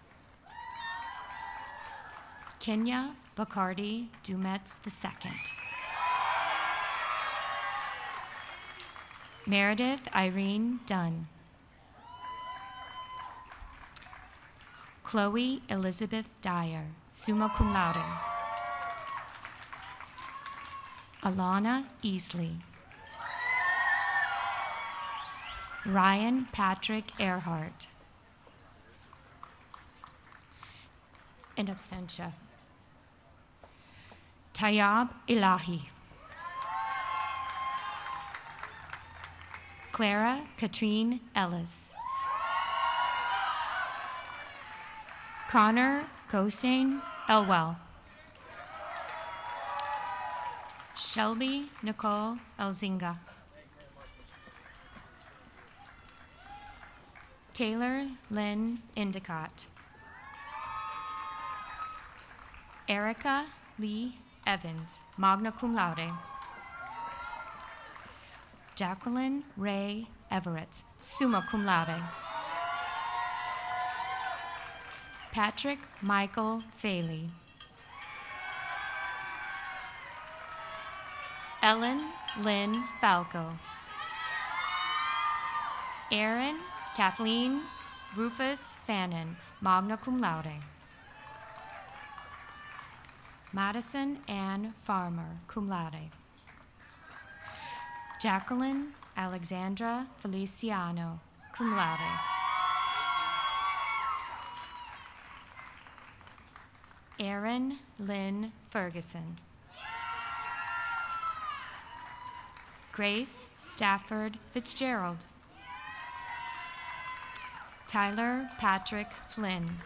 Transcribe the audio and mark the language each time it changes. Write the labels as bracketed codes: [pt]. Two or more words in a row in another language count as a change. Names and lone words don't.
[en] Kenya Bacardi Dumetz II. Meredith Irene Dunn. Chloe Elizabeth Dyer, [la] summa cum laude. [en] Alana Easley. Ryan Patrick Earhart. [la] In absentia. [en] Tayyab Ilahi. Clara Katrine Ellis. Connor Costain Elwell. Shelby Nicole Elzinga. Taylor Lynn Endicott. Erica Lee Evans, [la] magna cum laude. [en] Jacqueline Ray Everett, [la] summa cum laude. [en] Patrick Michael Faley. Ellen Lynn Falco. Aaron Kathleen Rufus Fannin, [la] magna cum laude. [en] Madison Ann Farmer, [la] cum laude. [en] Jacqueline Alexandra Feliciano, [la] cum laude. [en] Erin Lynn Ferguson. Grace Stafford Fitzgerald. Tyler Patrick Flynn.